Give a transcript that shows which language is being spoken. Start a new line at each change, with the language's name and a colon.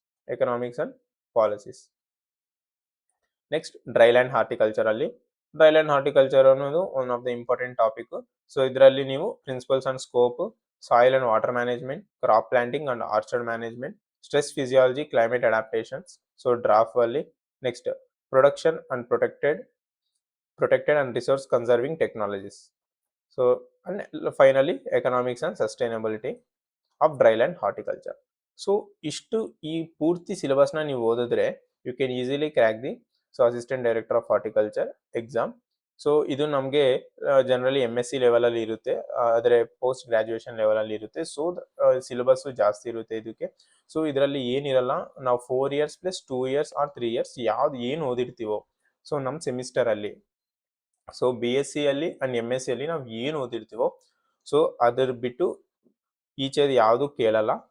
English: Economics and policies. Next, dryland horticulture ಅಲ್ಲಿ dryland horticulture
Kannada: ಅನ್ನೋದು
English: One of the important topic. So ಇದರಲ್ಲಿ ನೀವು principles and scope, soil and water management, crop planting and orchard management, stress physiology, climate adaptations. So draft ಅಲ್ಲಿ next production and protected and resource conserving technologies. So and finally economics and sustainability of dryland horticulture. So
Kannada: ಇಷ್ಟು ಈ ಪೂರ್ತಿ ಸಿಲೆಬಸ್ನ ನೀವು ಓದಿದ್ರೆ
English: You can easily crack the assistant director of horticulture exam.
Kannada: So ಇದು ನಮಗೆ generally MSc ಲೆವೆಲಲ್ಲಿ ಇರುತ್ತೆ, ಆದರೆ ಪೋಸ್ಟ್ ಗ್ರಾಜುಯೇಷನ್ ಲೆವೆಲಲ್ಲಿ ಇರುತ್ತೆ. ಸೊ ಸಿಲೆಬಸ್ಸು ಜಾಸ್ತಿ ಇರುತ್ತೆ ಇದಕ್ಕೆ. ಸೊ ಇದರಲ್ಲಿ ಏನಿರಲ್ಲ, ನಾವು 4 years plus 2 years R 3 years ಯಾವ್ದು ಏನು ಓದಿರ್ತೀವೋ, ಸೊ ನಮ್ಮ ಸೆಮಿಸ್ಟರಲ್ಲಿ, ಸೊ BSc ಅಲ್ಲಿ ಅಂಡ್ MSc ಅಲ್ಲಿ ನಾವು ಏನು ಓದಿರ್ತೀವೋ ಸೊ ಅದ್ರ ಬಿಟ್ಟು ಈಚೆದು ಯಾವುದು ಕೇಳಲ್ಲ.